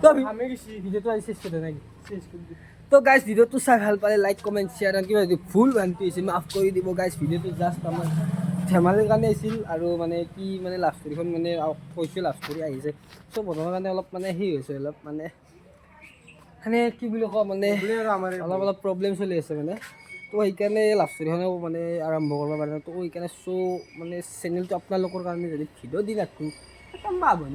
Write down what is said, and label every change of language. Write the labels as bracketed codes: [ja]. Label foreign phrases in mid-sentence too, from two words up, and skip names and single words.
[bn] আমি গেছি [as] ভিডিওটো আইছে শেষ করে নাকি শেষ করে দি তো গাইস ভিডিওটো চাই ভাল পালে [en] like comment share [as] আর কিবা যদি ভুল ভ্ৰান্তি হৈছে মাফ কৰি দিব গাইস ভিডিওটো জাস্ট আমাৰ ধেমালিৰ কাৰণে আছিল আৰু মানে কি মানে লাভ ষ্টৰীখন মানে কৈছে লাভ ষ্টৰী আহিছে চ' বনোৱাৰ কাৰণে অলপ মানে সেই হৈছে অলপ মানে মানে কি বুলি কওঁ মানে অলপ অলপ প্ৰব্লেম চলি আছে মানে তো সেইকাৰণে লাভ ষ্টৰীখনেও মানে আৰম্ভ কৰিব পাৰে তো সেইকাৰণে চ' মানে চেনেলটো আপোনালোকৰ কাৰণে যদি ভিডিঅ' দি ৰাখোঁ পাব না